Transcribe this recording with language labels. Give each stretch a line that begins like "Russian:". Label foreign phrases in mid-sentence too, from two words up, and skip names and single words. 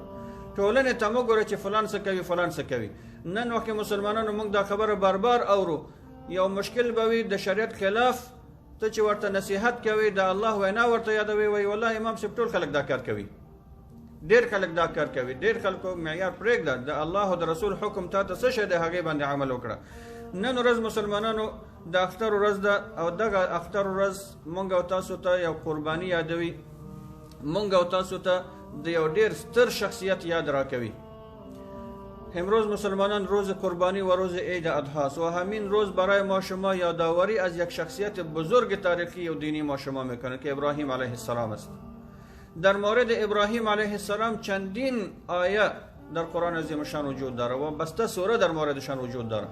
Pashto: ټولنې ته مه ګوره چې فلان څه کوي فلان څه کوي. نن وخت مسلمانانو موږ دا خبره بار بار اورو، یو مشکل به وي د شریعت خلاف، ته چې ورته نصیحت کوي د الله وینا ورته یادوي، وایي والله امام صاحب ټول خلک دا کار کوي، ډېر خلک دا کار کوي، ډېر خلکو معیار پرېږده، د الله او د رسول حکم تا ته څه شی دی هغې باندې عمل وکړه. نن ورځ مسلمانانو د اختر ورځ ده، او دغه اختر ورځ مونږ او تاسو ته یو قرباني یادوي، مونږ او تاسو ته د یو ډېر ستر شخصیت یاد راکوي.
Persian: امروز مسلمانان روز قربانی و روز عید اضحی است و همین روز برای ما شما یادآوری از یک شخصیت بزرگ تاریخی و دینی ما شما میکنه که ابراهیم علیه السلام است. در مورد ابراهیم علیه السلام چندین آیه در قرآن عظیم شان وجود داره و بسته سوره در موردشان وجود داره.